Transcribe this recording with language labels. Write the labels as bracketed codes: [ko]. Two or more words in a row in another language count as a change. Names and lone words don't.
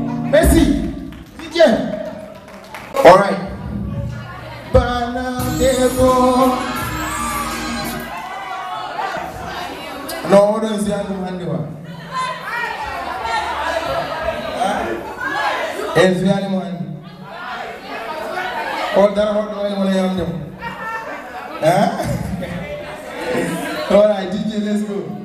[en] Merci. DJ. All right. [ff] Bana Devo. No, oɗo en fiyani ɗum hannde wa? Huh? En fiyani mo hannde. O dara hoɗɗo wayno wona yamde mo. [en] Huh? All right, D J, let's go.